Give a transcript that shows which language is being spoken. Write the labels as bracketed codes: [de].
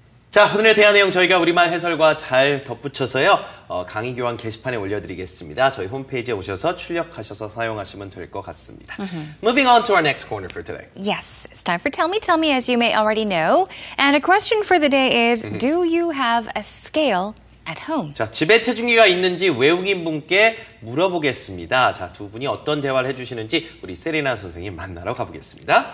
[ko] 자, 오늘의 대화 내용 저희가 우리말 해설과 잘 덧붙여서요. 강의 교환 게시판에 올려드리겠습니다. 저희 홈페이지에 오셔서 출력하셔서 사용하시면 될 것 같습니다. [en] Moving on to our next corner for today. Yes, it's time for Tell Me, as you may already know. And a question for the day is, do you have a scale at home? [ko] 자, 집에 체중계가 있는지 외국인 분께 물어보겠습니다. 자, 두 분이 어떤 대화를 해주시는지 우리 세리나 선생님 만나러 가보겠습니다.